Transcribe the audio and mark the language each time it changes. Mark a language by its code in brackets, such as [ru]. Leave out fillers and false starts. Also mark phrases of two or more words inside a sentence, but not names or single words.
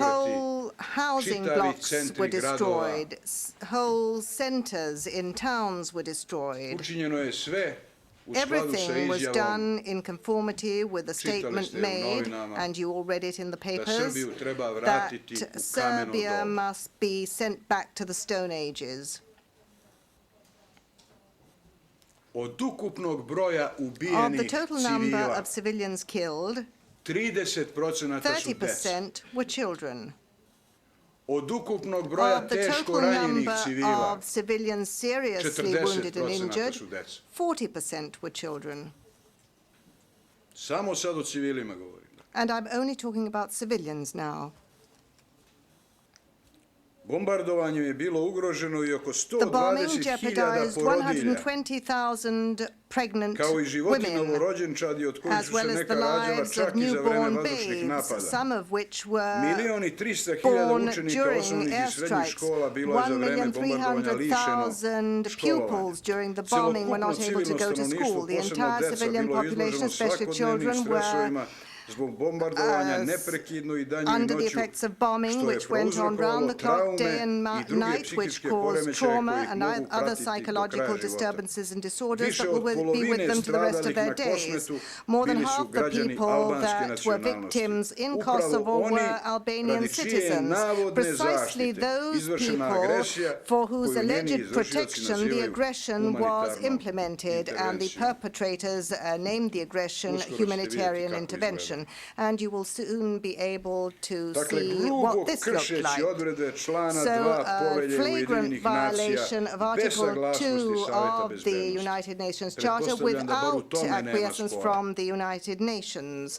[en] Whole housing [sr] čitavi [en] blocks [sr] centri [en] were [sr] gradova. [en] destroyed. Whole centers in towns were destroyed. [sr] Učinjeno je sve u skladu sa [en] Everything was [sr] izjavom [en] done in conformity with the [sr] Čitali [en] statement [sr] ste u [en] made, [sr] novinama [en] and you all read it in the [sr] da [en] papers, [sr] Srbiju treba [en] that [sr] vratiti u kameno [en] Serbia [sr] doba. [en] must be sent back to the Stone Ages. [sr] Od ukupnog broja [en] Of the [sr] ubijenih [en] total number [sr] civila, [en] of civilians killed, [sr] 30% su deca. [en] 30% were children. [sr] Od ukupnog broja [en] Of the [sr] teško [en] total [sr] ranjenih [en] number [sr] civila, [en] of civilians seriously wounded and 40% injured, [sr] su deca. [en] 40% were children. [sr] Samo sad o civilima govorim. [en] And I'm only talking about civilians now. [sr] Bombardovanjem je bilo ugroženo i oko [en] The bombing 120.000 jeopardized [sr] porodilja, [en] 120,000 pregnant [sr] kao i životi [en] women, [sr] novorođenčadi od kojih [en] as [sr] su se [en] well as [sr] neka [en] the [sr] rađala [en] lives [sr] čak [en] of [sr] i za vreme [en] newborn [sr] vazdušnih [en] babes, [sr] napada. [en] some of which were 1.300.000 born [sr] učenika [en] during [sr] osnovnih i srednjih [en] airstrikes. [sr] škola bilo je za vreme bombardovanja lišeno [en] 1,300,000 [sr] školovanja. [en] pupils during the bombing were not able to go to school. The entire civilian population, especially children, were [sr] zbog bombardovanja neprekidno i danju i [en] under the [sr] noću, [en] effects of bombing, [sr] što je [en] which went on [sr] prouzrokovalo [en] round the clock, day [sr] traume [en] and [sr] i druge [en] night, which [sr] psihičke [en] caused [sr] poremećaje [en] trauma [sr] koji ih [en] and [sr] mogu [en] other [sr] pratiti do [en] psychological [sr] kraja života. [en] disturbances and disorders [sr] Više [en] that [sr] od [en] will be with [sr] polovine [en] them to the rest of [sr] stradalih [en] their [sr] na [en] days. [sr] Kosmetu [en] More than [sr] bili su [en] half the [sr] građani [en] people [sr] albanske [en] that were [sr] nacionalnosti. [en] victims in [sr] Upravo [en] Kosovo [sr] oni [en] were Albanian [sr] radi čije [en] citizens. [sr] navodne [en] Precisely [sr] zaštite [en] those [sr] izvršena [en] people [sr] agresija [en] for whose [sr] koju njeni [en] alleged [sr] izvršioci [en] protection the [sr] nazivaju [en] aggression was [sr] humanitarnom [en] implemented and the [sr] intervencijom. [en] perpetrators named the aggression [sr] Uskoro ćete vidjeti [en] humanitarian [sr] kako [en] intervention. Convention. And you will soon be able to see what this looked like. So, flagrant violation of Article 2 of the United Nations Charter without acquiescence from the United Nations.